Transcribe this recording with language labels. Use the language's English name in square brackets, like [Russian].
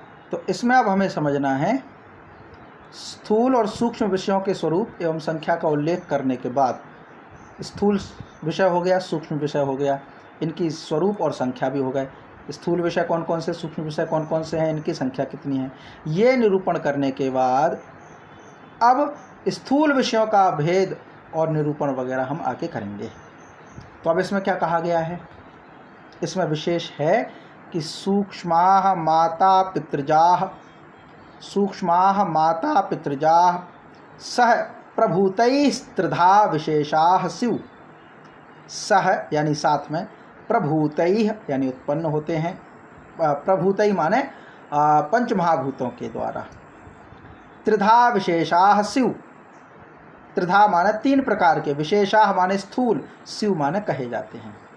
[Hindi] तो इसमें अब हमें समझना है स्थूल और सूक्ष्म विषयों के स्वरूप एवं संख्या का उल्लेख करने के बाद, स्थूल विषय हो गया, सूक्ष्म विषय हो गया, इनकी स्वरूप और संख्या भी हो गए। स्थूल विषय कौन कौन से, सूक्ष्म विषय कौन कौन से हैं, इनकी संख्या कितनी है, ये निरूपण करने के बाद अब स्थूल विषयों का भेद और निरूपण वगैरह हम आगे करेंगे। तो अब इसमें क्या कहा गया है? इसमें विशेष है कि [Sanskrit] सूक्ष्माः माता पितृजाः, सूक्ष्माः माता पितृजाः सह प्रभूतैस्त्रिधा विशेषाः स्युः। [Hindi] सह यानी साथ में, प्रभूतैः यानी उत्पन्न होते हैं, प्रभूतैः माने पंच महाभूतों के द्वारा, [Sanskrit] त्रिधा विशेषाः स्युः। [Hindi] त्रिधा माने तीन प्रकार के, विशेषाः माने स्थूल, स्युः माने कहे जाते हैं।